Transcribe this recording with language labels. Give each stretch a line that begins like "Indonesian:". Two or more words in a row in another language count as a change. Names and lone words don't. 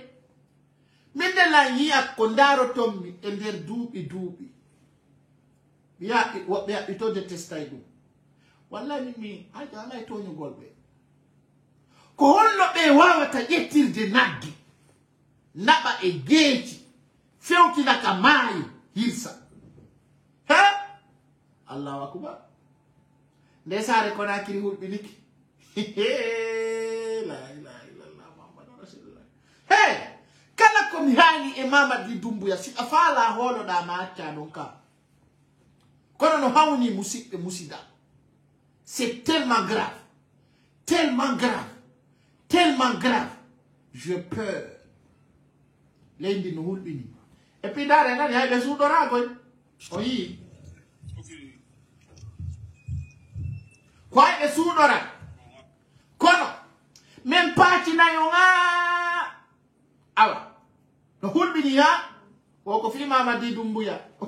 Fula: minde la yiya ko ndaro tommi e nder duubi biya wobbe ito de testay dum wallahi mi haja ala to nyugol be ko holno ɓe wawata ƴettirde nagge naɓa e geeci fewtina ka maayo hirsa he
Arabic: allahu akbar
Fula: nde saare Konakiri hulɓiniki
Arabic: la ilaha illallah muhammadu rasulullah
Fula: he kala komi haani e Mamadi Doumbouya si a faala hooloɗa ma acca ɗon ka kono no hawni musidɓe musida
French: c'est tellement grave tellement grave tellement grave j'ai peur
Fula: leydi no hulɓini
French: et puis
Fula: dare nani hayɓe suuɗoragoy o yii ko hayɓe suuɗora kono min paacinayo ŋa awa no hulɓini ha woko fi Mamadi Doumbouya